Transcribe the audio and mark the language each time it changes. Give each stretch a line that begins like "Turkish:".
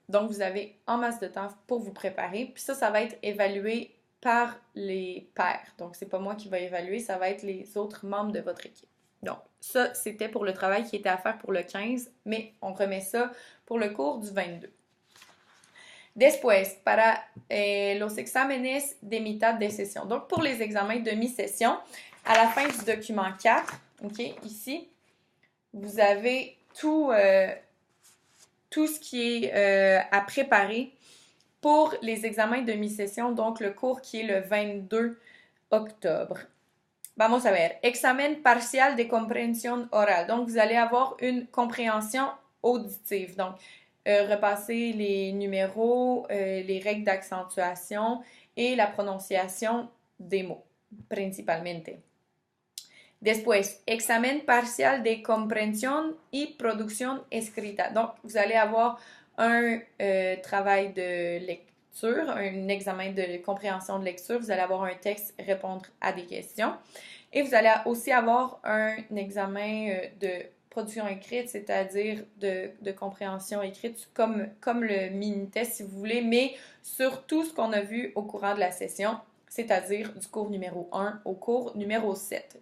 French: Donc, vous avez en masse de temps pour vous préparer. Puis ça va être évalué par les pairs. Donc, c'est pas moi qui va évaluer, ça va être les autres membres de votre équipe. Donc, ça, c'était pour le travail qui était à faire pour le 15, mais on remet ça pour le cours du 22.
Spanish: Después, para los exámenes de mitad de session.
French: Donc, pour les examens de mi-session, à la fin du document 4, OK, ici, vous avez tout ce qui est à préparer pour les examens de mi-session, donc le cours qui est le 22 octobre.
Spanish: Vamos a ver.
French: Examen partial de compréhension orale. Donc, vous allez avoir une compréhension auditive. Donc, repasser les numéros, les règles d'accentuation et la prononciation des mots, principalmente.
Spanish: Después, examen parcial de compréhension y producción escrita.
French: Donc, vous allez avoir un travail de lecture, un examen de compréhension de lecture. Vous allez avoir un texte, répondre à des questions. Et vous allez aussi avoir un examen de production écrite, c'est-à-dire de compréhension écrite, comme le mini-test si vous voulez, mais sur tout ce qu'on a vu au courant de la session, c'est-à-dire du cours numéro 1 au cours numéro 7.